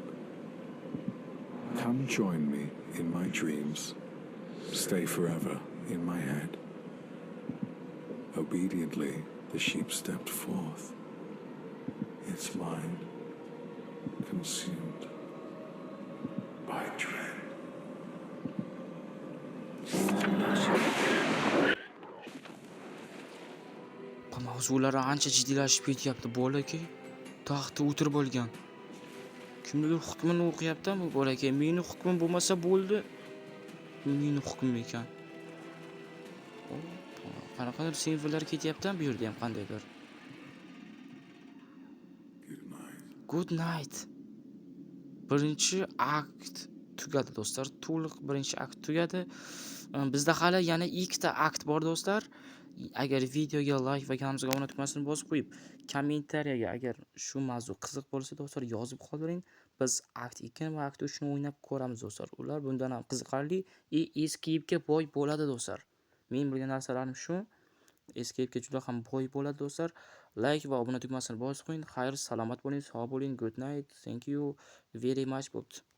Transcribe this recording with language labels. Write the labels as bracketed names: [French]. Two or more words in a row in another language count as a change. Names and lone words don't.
[English] "Come join me in my dreams. Stay forever in my head." Obediently, the sheep stepped forth, its mind consumed by dread. [Uzbek] Mavzulari ancha jiddiylashib ketyapti. Bolakay taxtda o'tirib olgan. Kimnidir hukmini o'qiyapti bu bolakay. Meni hukmim bo'lmasa bo'ldi. Meni hukmim ekan. Qanaqadir simvollar ketyapti bu yerda ham qandaydir. [English] Good night. [Uzbek] Birinchi akt tugadi do'stlar. To'liq birinchi akt tugadi. Bizda hali yana ikkita akt bor do'stlar. agar videoga like va kanalimizga obuna tugmasini bosib qo'yib, kommentariyaga agar shu mavzu qiziq bo'lsa do'stlar yozib qoldiring. Biz akt 2 va akt 3 ni o'ynab ko'ramiz do'stlar. Ular bundan ham qiziqarli escape'ga boy bo'ladi do'stlar. Men bilgan narsalarim shu. Escape'ga juda ham boy bo'ladi do'stlar. Like va obuna tugmasini bosib qo'ying. Xayr, salomat bo'ling, sog' bo'ling. [English] Good night. Thank you very much.